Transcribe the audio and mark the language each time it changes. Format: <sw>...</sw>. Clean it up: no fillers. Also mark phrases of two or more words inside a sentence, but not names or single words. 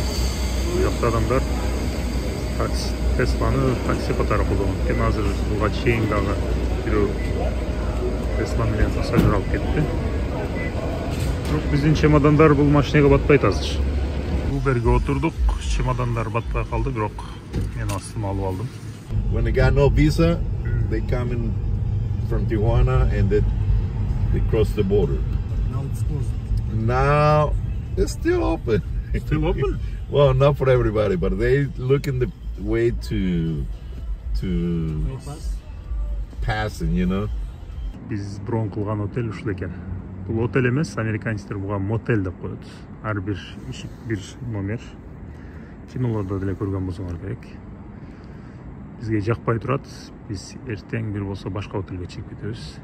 <ky>Жакта адамдар Тесланы такси катары колдонот. Эми азыр буга чейин дагы бирөө Tesla менен пассажир алып кетти. Бирок биздин чемодандар бул машинага батпайт азыр. Уберге отурдук, чемодандар батпай калды, бирок мен астыма алып алдым.</ky> <en>When they got no visa, they come in from Tijuana and they cross the border. Now it's closed. Now it's still open. Still open? Well, not for everybody, but they looking the way to passing, you know.</en> <ky>Biz брон кылган отель ушул экен. Бул отель эмес, американецтер буга мотель деп коет. Ар бир ишик бир номер. Кинолордо деле көргөн болсоңор керек. Бизге жакпай турат. Биз эртең бир болсо башка отелге чыгып кетебиз.</ky>